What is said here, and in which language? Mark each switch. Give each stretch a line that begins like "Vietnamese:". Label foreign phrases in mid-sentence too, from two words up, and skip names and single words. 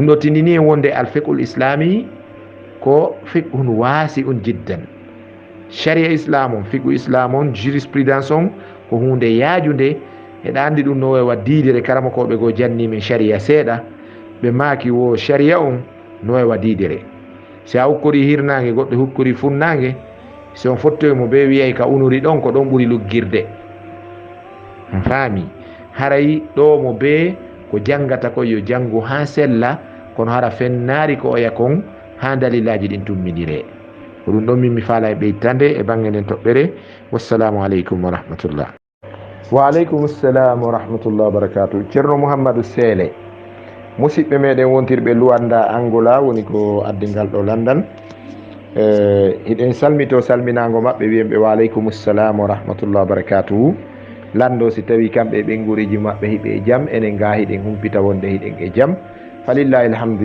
Fula: ɗo tindini en wonde
Arabic: الفقه الإسلامي
Fula: ko
Arabic: فقه واسع جدا
Fula: sharia islam on fiqhu islam on jurisprudence on ko hunde yaajude eɗa andi ɗum no wawa diidere karama koɓe go janni min sharia seeɗa ɓe maaki wo sharia on no wawa diidere si a hukkori hirnage goɗɗo hukkori funnage si on fottoymo be wiyay ka unuri ɗon ko ɗon ɓuri luggirde faami haray ɗo mo be ko jangata ko yo jangu ha sella kono hara fennaari ko oya kon ha dalilaji ɗin tummidire ko ɗum ɗon min mi faala e ɓeytande e bange nden toɓɓere
Arabic: والسلام عليكم ورحمة الله. وعليكم السلام ورحمة الله وبركاته.
Fula: Ceerno Mouhamadou Sele musidɓe meɗen wontirɓe luwanda Angola woni ko addingal ɗo London hiɗen salmito salminago maɓɓe wiyen ɓe
Arabic: وعليكم السلام ورحمة الله وبركاته.
Fula: Lando si tawi kamɓe ɓenguriji maɓɓe hiɓe e jaam enen ga hiɗen humpita wonde hiɗen e jaam
Arabic: فلله الحمد